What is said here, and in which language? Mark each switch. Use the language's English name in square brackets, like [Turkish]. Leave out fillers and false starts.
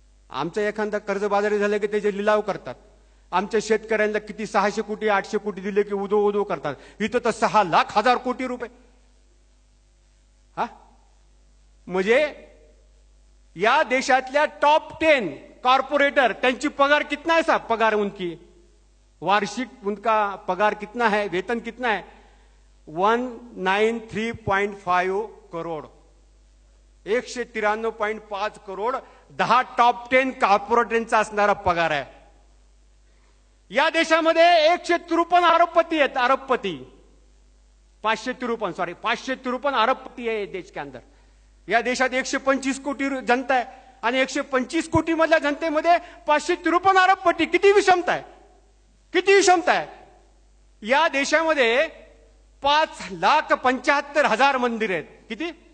[Marathi] आमचं एखादा कर्जबाजारी झालं की त्याचे लिलाव करतात. आमच्या शेतकऱ्यांना किती 600 कोटी 800 कोटी दिले की उदो उदो करतात. इथं तर 6,00,000 कोटी रुपये. हा म्हणजे या देशातल्या टॉप 10 कॉर्पोरेटर त्यांची पगार [Hindi] कितना है साहब? पगार उनकी वार्षिक उनका पगार कितना है? वेतन कितना है? 193.5 करोड़. [Marathi] 193.5 करोड़ 10 टॉप 10 कॉर्पोरेटरचा असणारा पगार आहे. या देशामध्ये 153 अरबपती आहेत. [Hindi] अरबपती 553 अरबपती है देश के अंदर. [Marathi] या देशात 125 कोटी जनता आहे आणि 125 कोटी मधल्या जनतेमध्ये 553 अरबपती. किती विषमता आहे? किती विषमता आहे? या देशामध्ये 5,75,000 मंदिर आहेत. किती?